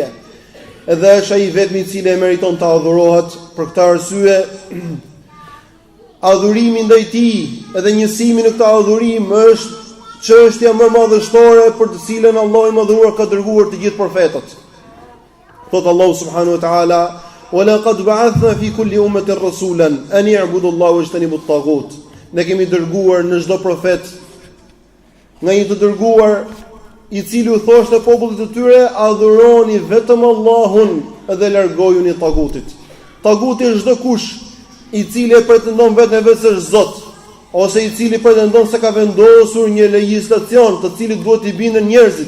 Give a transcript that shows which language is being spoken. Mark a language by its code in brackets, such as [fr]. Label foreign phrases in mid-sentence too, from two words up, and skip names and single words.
[sq] Edhe është ai vetmi i cili e meriton të adhurohet. Për këtë arsye, adhurimi ndaj tij edhe njësimi në këtë adhurim është çështja më madhështore për të cilën Allahu i madhuar ka dërguar të gjithë profetët. Thot Allahu [ar] سبحانه وتعالى: "ولقد بعثنا في كل أمة رسولا أن اعبدوا الله واجتنبوا الطاغوت." [sq] Ne kemi dërguar në çdo profet nga një të dërguar i cili u thoshte popullit të tyre: adhuroni vetëm Allahun dhe largojuni tagutit. Taguti është çdo kush i cili e pretendon vetëm se është Zot, ose i cili pretendon se ka vendosur një legjislacion të cilit duhet i bindën njerëzit.